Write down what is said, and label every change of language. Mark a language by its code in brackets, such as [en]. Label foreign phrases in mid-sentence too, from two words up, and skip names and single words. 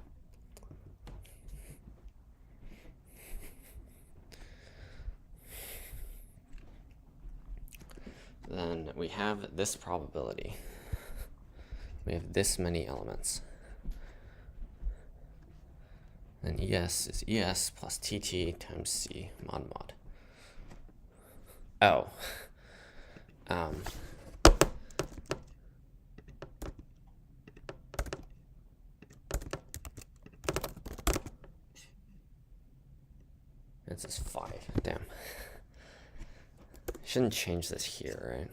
[en] Then we have this probability. We have this many elements. Then ES is ES plus TT times C mod mod. Oh. This is 5. Damn. Shouldn't change this here, right?